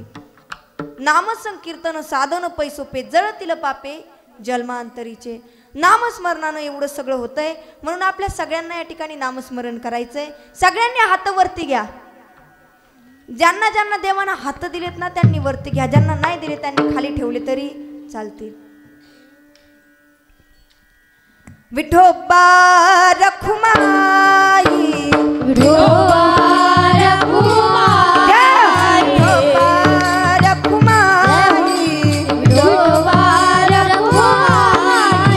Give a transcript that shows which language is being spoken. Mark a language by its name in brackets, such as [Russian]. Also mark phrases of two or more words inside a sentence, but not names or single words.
[Marathi] नामसंकीर्तन साधन पैसोपे जळतील पापे जन्मांतरीचे. नामस्मरणानं एवढं सगळं होतंय म्हणून आपल्या सगळ्यांना या ठिकाणी नामस्मरण करायचंय. सगळ्यांनी हात वरती घ्या. ज्यांना ज्यांना देवानं हात दिलेत ना त्यांनी वरती घ्या, ज्यांना नाही दिले त्यांनी खाली ठेवले तरी चालतील. विठोबा रखुमाई विठोबा रखुमाई विठोबा रखुमाई विठोबा रखुमाई